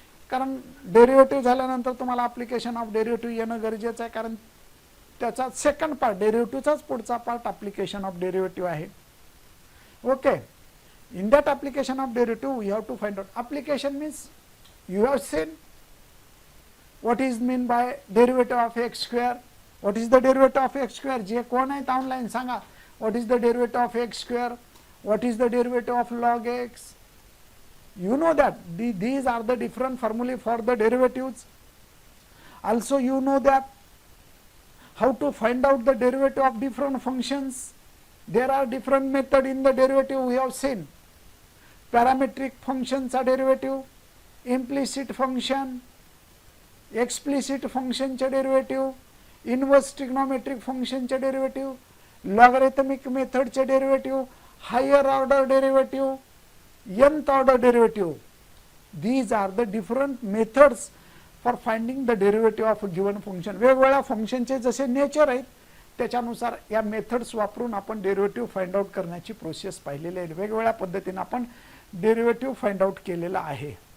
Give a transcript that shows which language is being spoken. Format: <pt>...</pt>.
<mr>कारण डेरिव्हेटिव्ह झाल्यानंतर तुम्हाला ॲप्लिकेशन ऑफ डेरिव्हेटिव्ह येणं गरजेचं आहे, कारण त्याचा सेकंड पार्ट, डेरिव्हेटिव्हचाच पुढचा पार्ट ॲप्लिकेशन ऑफ डेरिव्हेटिव्ह आहे. Okay.</mr> <en>In that application of derivative we have to find out. Application means you have seen what is mean by derivative of x square. What is the derivative of x square?</en> <mr>जे कोण आहेत online सांगा.</mr> <en>What is the derivative of x square? What is the derivative of log x? You know that these are the different formulae for the derivatives. Also you know that how to find out the derivative of different functions. There are different method in the derivative we have seen. Parametric functions are derivative, implicit function, explicit function चे derivative, inverse trigonometric function चे derivative, logarithmic मेथडचे derivative, higher order derivative, nth order derivative. These are the different methods for finding the derivative of a given function.</en> <mr>वेगवेगळ्या फंक्शनचे जसे nature आहेत त्याच्यानुसार या methods वापरून आपण डेरिव्हेटिव्ह फाइंड आउट करण्याची प्रोसेस पाहिलेली आहे. वेगवेगळ्या पद्धतीने आपण डेरिव्हेटिव्ह फाइंड आउट केलेला आहे.</mr>